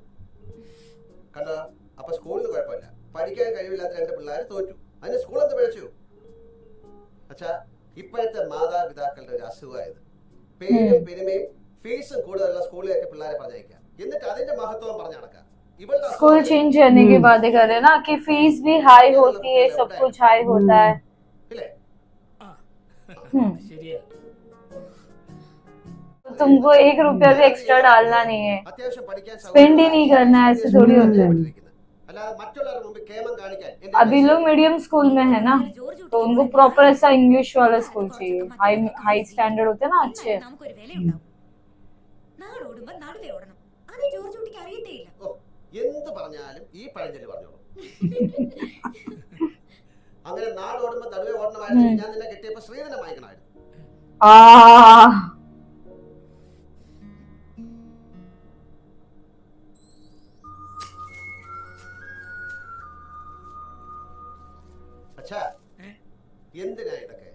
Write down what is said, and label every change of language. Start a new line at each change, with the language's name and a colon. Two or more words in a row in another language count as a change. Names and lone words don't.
Malayalam: കണ്ടോ? അപ്പൊ സ്കൂളിന് കുഴപ്പമില്ല. പഠിക്കാൻ കഴിവില്ലാത്ത 2 പിള്ളേർ തോറ്റു. അതിന് സ്കൂൾ എന്ത് പിഴച്ചു? അച്ഛാ, ഇപ്പോഴത്തെ മാതാപിതാക്കളുടെ ഒരു അസുഖമായത് പേരും പെരുമയും ഫീസും കൂടുതലുള്ള സ്കൂളിലേക്ക് പിള്ളേരെ പറഞ്ഞയക്കാം, എന്നിട്ട് അതിന്റെ മഹത്വം പറഞ്ഞു നടക്കാം.
English: school change
Hindi: करने की बातें कर रहे हैं ना कि फीस भी हाई होती है, सब कुछ हाई होता है।
Malayalam: ഇല്ലേ? ശരിയാ.
Hindi: तुमको 1 रुपया भी एक्स्ट्रा डालना नहीं है,
Malayalam: അത്യാവശ്യം പഠിക്കാൻ
Hindi: स्पेंड ही नहीं करना है, ऐसे थोड़ी होता है।
Malayalam: അല്ലാതെ മറ്റുള്ളവരുടെ മുമ്പിൽ കേമം കാണിക്കാൻ
Hindi: अभी लोग
English: medium school
Hindi: में है ना, तो उनको प्रॉपर ऐसा इंग्लिश वाला स्कूल चाहिए।
English: high standard
Hindi: होते हैं ना, अच्छे।
Malayalam: നമുക്കൊരു വിലയുണ്ടാവും. നാടോടുമ്പോ നടുവേ ഓടണം. അത് ജോർജ് കുട്ടിക്ക് അറിയത്തേയില്ല. ഓ, എന്ത് പറഞ്ഞാലും ഈ പഴഞ്ചൊല്ലി പറഞ്ഞോളൂ. അങ്ങനെ നാട് ഓടുമ്പോ നടുവേ ഓടണമായിരുന്നു. ഞാൻ നിന്നെ കെട്ടിയപ്പോ ശ്രീധനം വാങ്ങിക്കണമായിരുന്നു. आ അച്ഛാ, എന്തിനാ ഇതൊക്കെ?